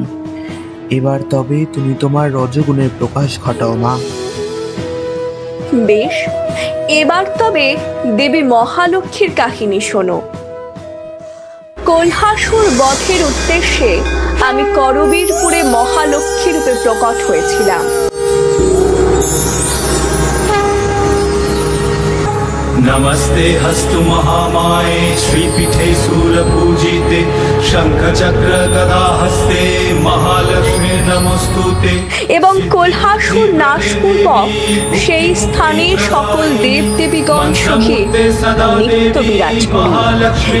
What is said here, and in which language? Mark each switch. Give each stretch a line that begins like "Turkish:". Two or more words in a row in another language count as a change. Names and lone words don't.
Bangla: এবার তবে তুমি তোমার রজগুণের প্রকাশ ঘটাও মা। বেশ, এবার তবে দেবী মহালক্ষ্মীর কাহিনী শোনো। কোলহাসুর বধের উদ্দেশ্যে আমি করবীরপুরে মহালক্ষ্মী রূপে প্রকট হয়েছিলাম।
Sanskrit: नमस्ते हस्तु महामाये श्रीपीठे शूलपूजिते शंख चक्र गदा हस्ते महालक्ष्मी नमस्तुते।
Bangla: এবং কোলহাসুর নাশপূর্বক সেই স্থানে সকল দেব দেবীগণ সহিত নিত্য বিরাজ করি।